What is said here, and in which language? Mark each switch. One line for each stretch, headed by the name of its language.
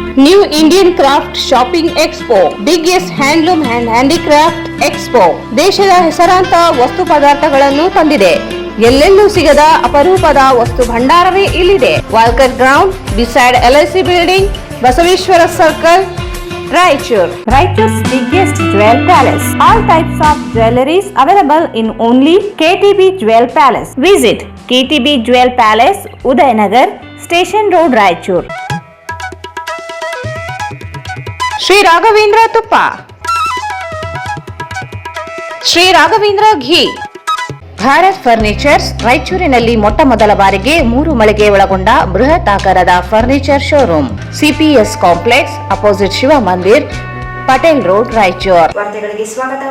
Kannada: New Indian craft shopping expo, biggest handloom and handicraft expo ದೇಶದ ಹೆಸರಾಂತ ವಸ್ತು ಪದಾರ್ಥಗಳನ್ನು ತಂದಿದೆ. ಎಲ್ಲೆಲ್ಲೂ ಸಿಗದ ಅಪರೂಪದ ವಸ್ತು ಭಂಡಾರವೇ ಇಲ್ಲಿದೆ. Walker ground beside LIC building, Basaveshwara circle, Raichur.
English: Raichuru's biggest jewel palace. All types of jewelries available in only KTB Jewel Palace. Visit KTB Jewel Palace, Udayanagar, Station Road, Raichur.
Kannada: Shri Raghavendra ತುಪ್ಪ, ಶ್ರೀ ರಾಘವೇಂದ್ರ ಘೀ, ಭಾರತ್ ಫರ್ನಿಚರ್ಸ್ ರಾಯಚೂರಿನಲ್ಲಿ ಮೊಟ್ಟ ಮೊದಲ ಬಾರಿಗೆ 3 ಮಳಿಗೆ ಒಳಗೊಂಡ ಬೃಹತ್ ಆಕಾರದ furniture showroom, CPS complex, opposite Shiva ಮಂದಿರ್, Patel road, Raichur. ವಾರ್ತೆಗಳಿಗೆ ಸ್ವಾಗತ.